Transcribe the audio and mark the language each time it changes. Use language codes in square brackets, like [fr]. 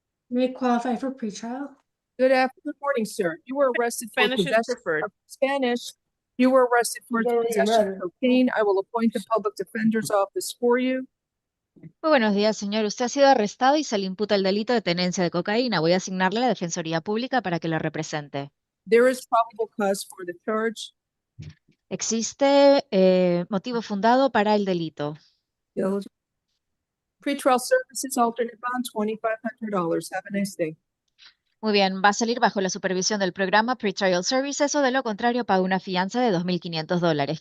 [en] May qualify for pretrial. Good morning, sir. You were arrested for Spanish is possession preferred. of Spanish. You were arrested for possession of cocaine. I will appoint the public defender's office for you. [es] Muy buenos días, señor. Usted ha sido arrestado y se le imputa el delito de tenencia de cocaína. Voy a asignarle a la Defensoría Pública para que lo represente. [en] There is probable cause for the charge. [es] Existe motivo fundado para el delito. [en] Pretrial services, alternate bond, $2,500. Have a nice day. [es] Muy bien, va a salir bajo la supervisión del programa Pretrial Services o de lo contrario paga una fianza de $2,500.